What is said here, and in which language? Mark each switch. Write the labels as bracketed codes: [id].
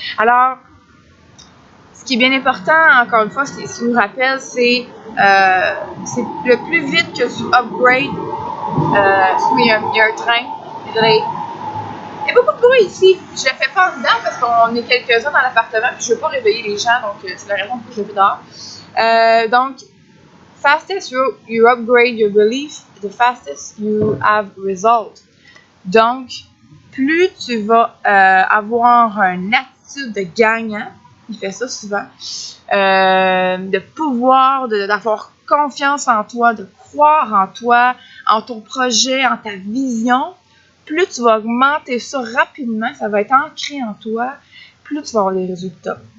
[fr] Alors, ce qui est bien important, encore une fois, ce qui nous rappelle, c'est le plus vite que tu upgrades. Il y a un train. Désolé. Il y a beaucoup de bruit ici. Je le fais pas en dedans parce qu'on est quelques-uns dans l'appartement et je veux pas réveiller les gens, donc c'est la raison pour laquelle je le fais dehors. [en] Donc, fastest you upgrade your belief, the fastest you have result. [fr] Donc, plus tu vas avoir une attitude de gagnant, il fait ça souvent, de pouvoir, d'avoir confiance en toi, de croire en toi, en ton projet, en ta vision, plus tu vas augmenter ça rapidement, ça va être ancré en toi, plus tu vas avoir les résultats.